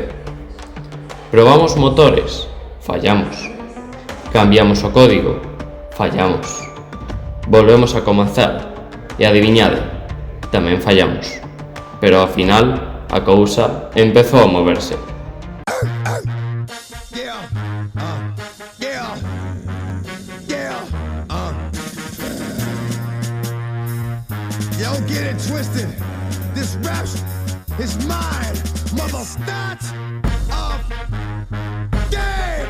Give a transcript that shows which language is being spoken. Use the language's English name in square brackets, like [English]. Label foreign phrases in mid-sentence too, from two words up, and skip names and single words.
[Galician] Probamos motores, fallamos. Cambiamos o código, fallamos. Volvemos a comezar e adiviñade, tamén fallamos. Pero ao final, a cousa empezou a moverse. [English] Don't get it twisted. This rap is mine, mother. Start of game.